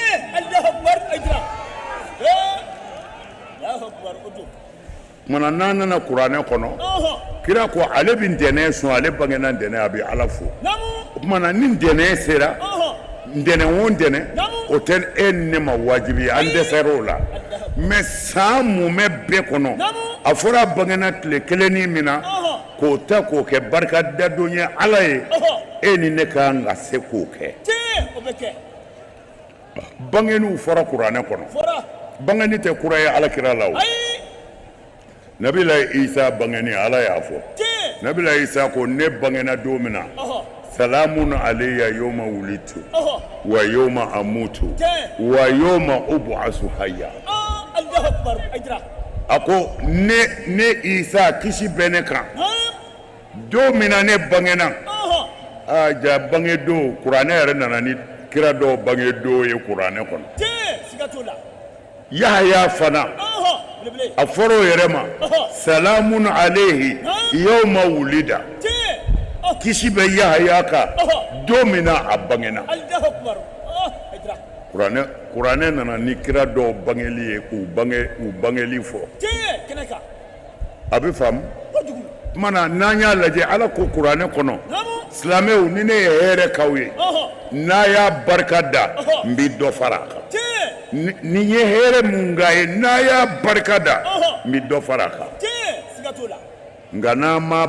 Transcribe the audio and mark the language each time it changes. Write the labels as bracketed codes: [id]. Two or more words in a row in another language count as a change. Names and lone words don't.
[bm] mana n'an nana kuranɛ kɔnɔ kira ko ale bɛ ntɛnɛn sɔn ale bangena ntɛnɛn a bɛ ala fo o tuma na ni ntɛnɛn sera ntɛnɛn o ntɛnɛn o tɛ e ni ne ma wajibi ye an dɛsɛr'o la mɛ san mumɛ bɛɛ kɔnɔ a fɔra bangena tile kelen min na k'o ta k'o kɛ barikadadon ye ala ye e ni ne kan ka se k'o kɛ bangeniw fɔra kuranɛ kɔnɔ bangeni tɛ kura ye alakira la o nabila isa bangeni ala y'a fɔ nabila isa ko ne bangena don min na [ar] سلام علي يوم ولدت ويوم أموت ويوم أبعث حيا [bm] a ko ne isa kisi bɛ ne kan don min na ne bangena ja bange don kuranɛ yɛrɛ nana ni kira dɔw bange don ye kuranɛ kɔnɔ yahaya fana a fɔra o yɛrɛ ma [ar] سلام عليه يوم ولد [bm] kisi bɛ yahaya kan don min na a bangena kuranɛ nana ni kira dɔw bangeli ye k'u bangeli fɔ a bɛ faamu mana n'an y'a lajɛ ala ko kuranɛ kɔnɔ silamɛw ni ne ye hɛrɛ k'aw ye n'a y'a barika da n bɛ dɔ fara a kan ni ye hɛrɛ mun k'a ye n'a y'a barika da n bɛ dɔ fara a kan nka n'a ma